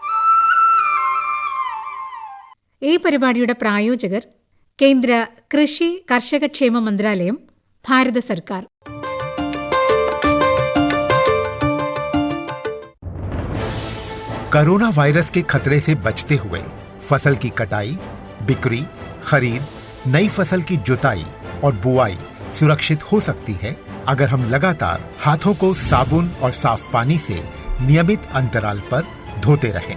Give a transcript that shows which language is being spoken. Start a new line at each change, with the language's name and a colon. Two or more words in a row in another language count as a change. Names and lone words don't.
Malayalam: ഈ പരിപാടിയുടെ പ്രായോജകർ കേന്ദ്ര കൃഷി കർഷകക്ഷേമ മന്ത്രാലയം, ഭാരത സർക്കാർ.
Hindi: कोरोना वायरस के खतरे से बचते हुए फसल की कटाई, बिक्री, खरीद, नई फसल की जुताई और बुआई सुरक्षित हो सकती है अगर हम लगातार हाथों को साबुन और साफ पानी से नियमित अंतराल पर धोते रहें।